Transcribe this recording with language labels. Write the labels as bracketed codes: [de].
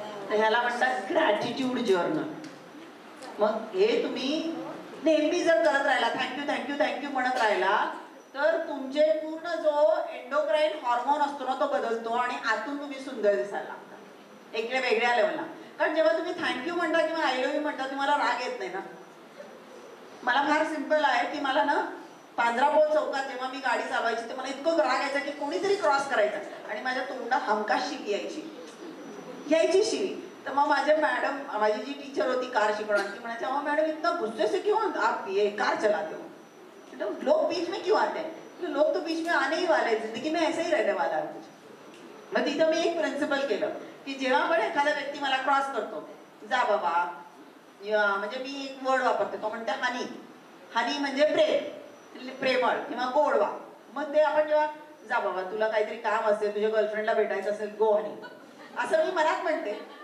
[mr] ह्याला म्हणतात gratitude journal. मग हे तुम्ही नेहमी जर करत राहिला, थँक्यू थँक्यू थँक्यू म्हणत राहिला, तर तुमचे पूर्ण जो एंडोक्राईन हॉर्मोन असतो ना तो बदलतो आणि आतून तुम्ही सुंदर दिसायला लागता एका वेगळ्या लेवलला. कारण जेव्हा तुम्ही थँक्यू म्हणता किंवा [en] I love you [mr] म्हणता तुम्हाला राग येत नाही ना. मला फार सिंपल आहे की मला ना पांढरापोळ चौकात जेव्हा मी गाडी चालवायची तर मला इतकं राग यायचा की कोणीतरी क्रॉस करायचं आणि माझ्या तोंडात हमखास शिवी यायची शिवी. तर मग माझे मॅडम, माझी जी टीचर होती कार शिकवणार, ती म्हणायची [hi] अहो मॅडम इतना गुस्से से क्यों आप ये कार चलाते हो, लोग बीच में क्यों आते हैं, लोग तो बीच में आने ही वाले हैं, जिंदगी में ऐसे ही रहने वाला है. [mr] मग तिथं मी एक प्रिन्सिपल केलं की जेव्हा पण एखादा व्यक्ती मला क्रॉस करतो, जा बाबा, म्हणजे मी एक वर्ड वापरते, तो म्हणते हनी. हनी म्हणजे प्रेमळ किंवा गोडवा. मग ते आपण जेव्हा जा बाबा तुला काहीतरी काम असेल, तुझ्या गर्लफ्रेंडला भेटायचं असेल, [en] go honey, [mr] असं मी मनात म्हणते.